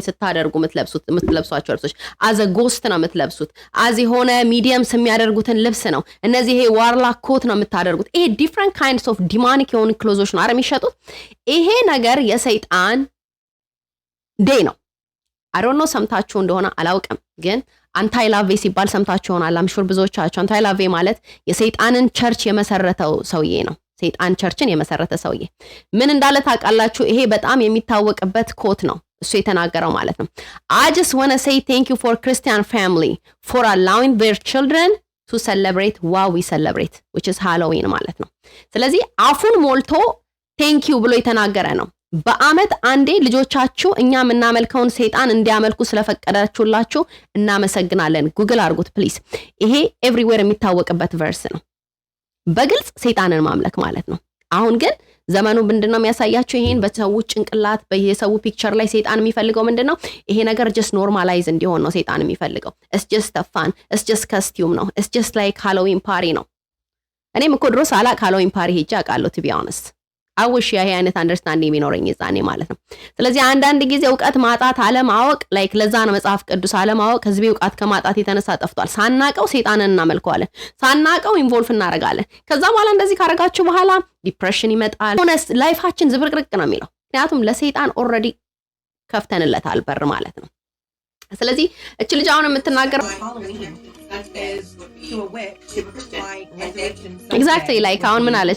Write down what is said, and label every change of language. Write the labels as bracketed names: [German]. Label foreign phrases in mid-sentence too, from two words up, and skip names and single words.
[Amharic] ስታደርጉ የምትለብሷቸው ልብሶች አዘ ጎስት ነው የምትለብሱት። አዚ ሆነ ሚዲየምስ የሚያደርጉትን ልብስ ነው። እነዚህ ይሄ [English] warlock quote [Amharic] ነው የምታደርጉት። ይሄ [English] different kinds of demonic [Amharic] የሆኑ ክሎዞች ነው የሚሸጡት። ይሄ ነገር የሰይጣን ዴይ ነው። [English] I don't know [Amharic] ሰምታችሁ እንደሆነ አላውቅም፣ ግን አንታይ ላቬ ሲባል ሰምታችሁ ይሆናል። አምሹር ብዙዎቻችሁ አንታይ ላቬ ማለት የሰይጣንን ቸርች የመሰረተው ሰውዬ ነው። ሰይጣን ቸርችን የመሰረተ ሰውዬ ምን እንዳለ ታውቃላችሁ? ይሄ በጣም የሚታወቅበት ኮት ነው እሱ የተናገረው ማለት ነው። [English] I just want to say thank you for Christian family for allowing their children to celebrate what we celebrate which is Halloween [Amharic] ማለት ነው። ስለዚህ አፉን ሞልቶ [English] thank you [Amharic] ብሎ የተናገረ ነው። በአመት አንዴ ልጆቻችሁ እኛ የምናመልከውን ሰይጣን እንዲያመልኩ ስለፈቀዳችሁላችሁ እናመሰግናለን። ጉግል አድርጉት ፕሊዝ። ይሄ ኤቭሪዌር የሚታወቅበት ቨርስ ነው። በግልጽ ሰይጣንን ማምለክ ማለት ነው። አሁን ግን ዘመኑ ምንድነው የሚያሳያችሁ? ይሄን በሰው ጭንቅላት በየሰው ፒክቸር ላይ ሰይጣን የሚፈልገው ምንድነው? ይሄ ነገር [English] just normalize [Amharic] እንዲሆን ነው ሰይጣን የሚፈልገው። [English] it's just a fun it's just costume ነው it's just like Halloween party [Amharic] ነው። እኔም እኮ ድሮ ሳላቅ [English] Halloween party [Amharic] ሄጄ አውቃለሁ [English] to be honest [Amharic] አውሽ ይሄ አይነት አንደርስታንዲንግ ቢኖረኝ ይዛኔ ማለት ነው። ስለዚህ አንዳንድ ጊዜ ዕውቀት ማጣት አለማወቅ ላይክ ለዛ ነው መጽሐፍ ቅዱስ አለማወቅ ህዝብ ዕውቀት ከማጣት የተነሳ ጠፍቷል። ሳናቀው ሰይጣንን እናመልከዋለን፣ ሳናቀው ኢንቮልቭ እናረጋለን። ከዛ በኋላ እንደዚህ ካረጋችሁ በኋላ ዲፕሬሽን ይመጣል። ሆነስ ላይፋችን ዝብርቅርቅ ነው የሚለው። ምክንያቱም ለሰይጣን ኦልሬዲ ከፍተንለታል በር ማለት ነው። ስለዚህ እቺ ልጅ አሁን የምትናገረው [English] exactly like [Amharic] አሁን ምን አለች?